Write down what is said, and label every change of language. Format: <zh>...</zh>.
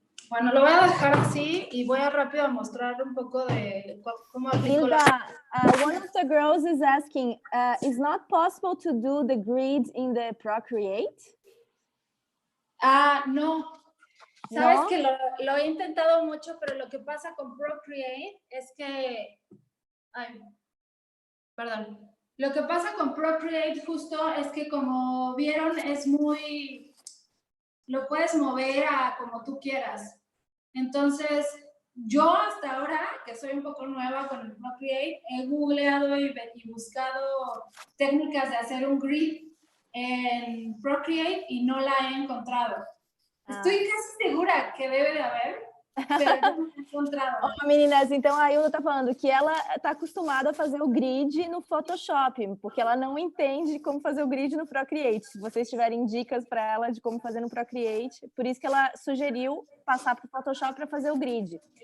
<es>Bueno, lo voy a dejar así y voy a rápido a mostrar un poco de cómo aplico</es> <en>Hilda, one of the girls is asking, is not possible to do the grid in the Procreate?</en> <es>No. Sabes ¿No? que lo he intentado mucho, pero lo que pasa con Procreate es que... Ay, perdón. Lo que pasa con Procreate justo es que como vieron es muy... Lo puedes mover a como tú quieras. Entonces, yo hasta ahora, que soy un poco nueva con el Procreate, he googleado y buscado técnicas de hacer un grid en Procreate y no la he encontrado. Estoy casi segura que debe de haber, pero no la he encontrado.</es> <pt>Oh, meninas, então a Hilda tá falando que ela tá acostumada a fazer o grid no Photoshop, porque ela não entende como fazer o grid no Procreate. Se vocês tiverem dicas para ela de como fazer no Procreate, por isso que ela sugeriu passar para o Photoshop para fazer o grid.</pt>